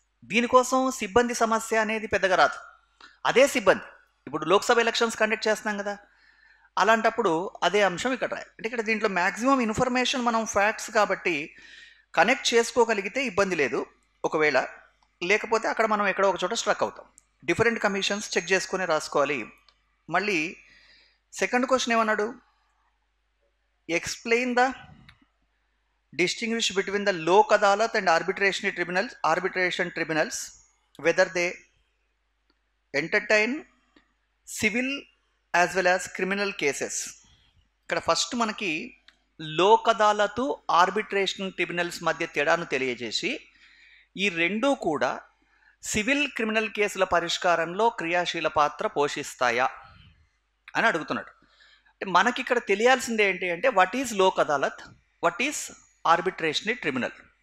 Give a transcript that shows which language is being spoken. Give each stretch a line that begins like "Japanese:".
Telugu: దీనికోసం సిబ్బంది సమస్య అనేది పెద్దగా రాదు. అదే సిబ్బంది ఇప్పుడు లోక్సభ ఎలక్షన్స్ కండక్ట్ చేస్తున్నాం కదా, అలాంటప్పుడు అదే అంశం ఇక్కడ రాయాలి. అంటే ఇక్కడ దీంట్లో మ్యాక్సిమం ఇన్ఫర్మేషన్ మనం ఫ్యాక్ట్స్ కాబట్టి కనెక్ట్ చేసుకోగలిగితే ఇబ్బంది లేదు. ఒకవేళ లేకపోతే అక్కడ మనం ఎక్కడో ఒక చోట స్ట్రక్ అవుతాం. డిఫరెంట్ కమిషన్స్ చెక్ చేసుకుని రాసుకోవాలి. మళ్ళీ సెకండ్ క్వశ్చన్ ఏమన్నాడు,
English: Explain the distinguish between the Lok Adalat and arbitration tribunals, whether they entertain civil as well as criminal cases.
Telugu: ఇక్కడ ఫస్ట్ మనకి లోక్ అదాలతు ఆర్బిట్రేషన్ ట్రిబ్యునల్స్ మధ్య తేడాను తెలియజేసి ఈ రెండూ కూడా సివిల్ క్రిమినల్ కేసుల పరిష్కారంలో క్రియాశీల పాత్ర పోషిస్తాయా అని అడుగుతున్నాడు. అంటే మనకి ఇక్కడ తెలియాల్సింది ఏంటి అంటే
English: What is Lok Adalat, what is arbitration tribunal.